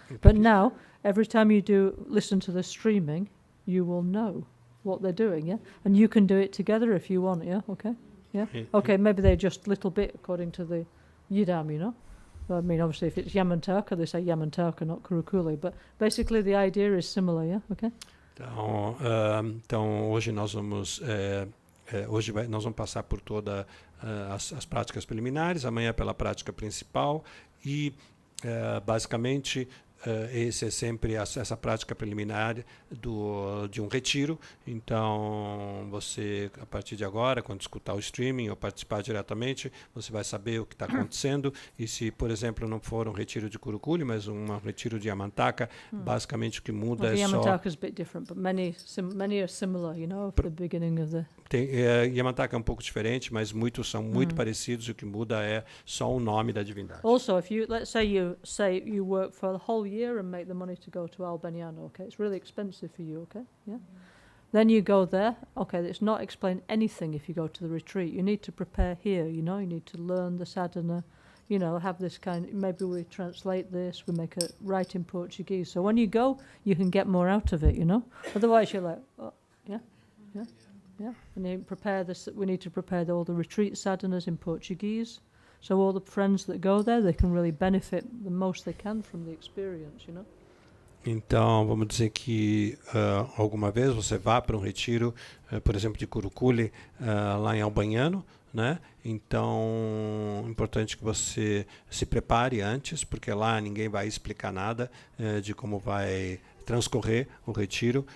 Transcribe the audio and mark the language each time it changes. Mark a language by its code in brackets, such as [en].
[en] But now, every time you listen to the streaming, you will know what they're doing, yeah? And you can do it together if you want, yeah? Okay? Yeah? Okay, maybe they're just a little bit according to the Yidam, you know? I mean, obviously, if it's Yamantaka, they say Yamantaka, not Kurukulle. But basically, the idea is similar, yeah? Okay? [pt] Então hoje nós vamos nós vamos passar por todas as práticas preliminares, amanhã pela prática principal e basicamente esse é sempre essa prática preliminar de um retiro. Então você, a partir de agora, quando escutar o streaming ou participar diretamente, você vai saber o que está acontecendo. E se, por exemplo, não for um retiro de Kurukulle, mas um retiro de Yamantaka, basicamente o que muda é só... [en] Yamantaka is a bit different, but many are similar, you know, at the beginning of the... [pt] Yamantaka é um pouco diferente, mas muitos são muito parecidos, e o que muda é só o nome da divindade. [en] Also, if let's say you work for the whole year and make the money to go to Albaniano, okay? It's really expensive for you, okay? Yeah. Then you go there, okay, it's not explain anything if you go to the retreat. You need to prepare here, you know, you need to learn the sadhana, you know, have this maybe we translate this, we make it right in Portuguese. So when you go, you can get more out of it, you know? Otherwise you're like, oh, yeah, yeah, yeah. And you prepare this, we need to prepare all the retreat sadhanas in Portuguese. So all the friends that go there, they can really benefit the most they can from the experience, you know? [pt] Então, vamos dizer que alguma vez você vá para um retiro, por exemplo, de Kurukulle, lá em Albaniano, né? Então, é importante que você se prepare antes, porque lá ninguém vai explicar nada de como vai transcorrer o retiro.